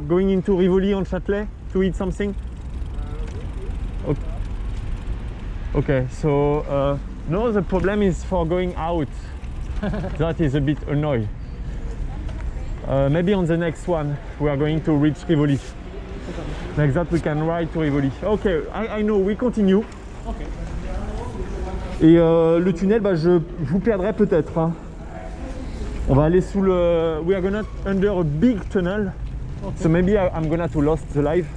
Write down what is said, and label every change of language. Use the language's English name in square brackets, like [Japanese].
[English] Going into Rivoli on Châtelet to eat something. Okay, okay, so no, the problem is for going out. That is a bit annoying. Maybe on the next one we are going to reach Rivoli. Like that we can ride to Rivoli. Okay, I know, we continue. Okay. [French] Et le tunnel, bah, je vous perdrai peut-être. Hein. On va aller sous le... [English] We are gonna under a big tunnel. Okay. So maybe I'm gonna to lost the live.